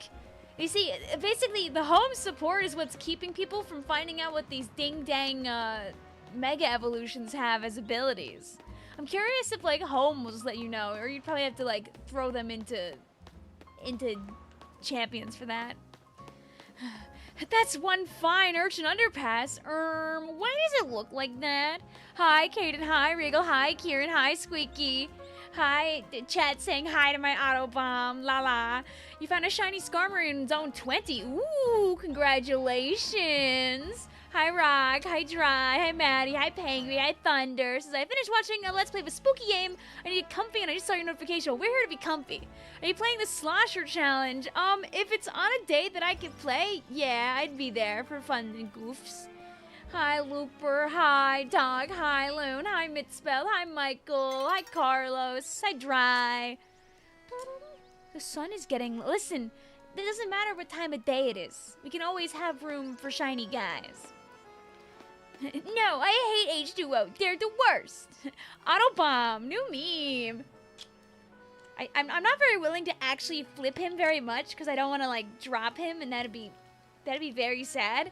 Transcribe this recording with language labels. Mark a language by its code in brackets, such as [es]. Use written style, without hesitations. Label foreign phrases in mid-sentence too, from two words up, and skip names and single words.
[en] You see, basically, the home support is what's keeping people from finding out what these ding-dang mega evolutions have as abilities. I'm curious if, like, home will just let you know, or you'd probably have to, like, throw them into into champions for that. That's one fine urchin underpass. Why does it look like that? Hi, Kaden. Hi, Regal. Hi, Kieran. Hi, Squeaky. Hi, chat saying hi to my Autobomb. La la. You found a shiny Skarmory in zone 20. Ooh, congratulations. Hi, Rock. Hi, Dry. Hi, Maddie. Hi, Pangry. Hi, Thunder. Since I finished watching a Let's Play of a spooky game, I need to get comfy, and I just saw your notification. Well, we're here to be comfy. Are you playing the Slosher Challenge? If it's on a day that I can play, yeah, I'd be there for fun and goofs. Hi, Looper. Hi, Dog. Hi, Loon. Hi, Mitspell. Hi, Michael. Hi, Carlos. Hi, Dry. The sun is getting... Listen, it doesn't matter what time of day it is. We can always have room for shiny guys. No, I hate H2O. They're the worst. Autobomb. New meme. I'm not very willing to actually flip him very much because I don't want to, like, drop him, and that'd be very sad.